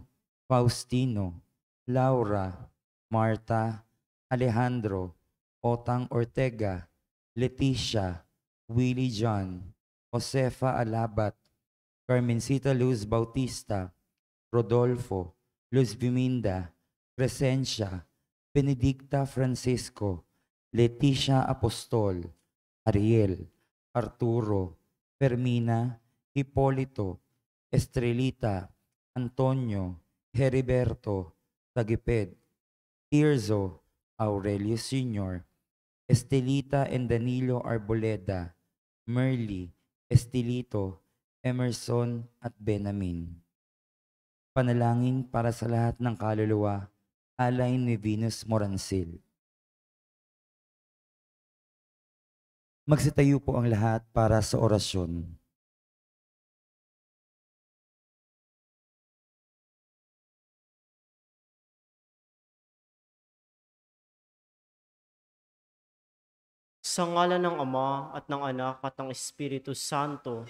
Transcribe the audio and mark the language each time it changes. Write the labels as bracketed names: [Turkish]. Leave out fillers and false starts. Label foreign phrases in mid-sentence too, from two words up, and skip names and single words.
[Filipino] Faustino, Laura, Marta, Alejandro, Otang Ortega, Leticia, Willie John, Josefa Alabat, Carmencita Luz Bautista, Rodolfo, Luz Biminda, Crescencia, Benedicta Francisco, Leticia Apostol, Ariel, Arturo, Fermina, Hipolito, Estrelita, Antonio, Heriberto, Tagiped, Tirzo, Aurelio Sr., Estelita and Danilo Arboleda, Merly, Estelito, Emerson at Benamin. Panalangin para sa lahat ng kaluluwa, alay ni Venus Morancil. Magsitayo po ang lahat para sa orasyon. Sa ngalan ng Ama at ng Anak at ng Espiritu Santo,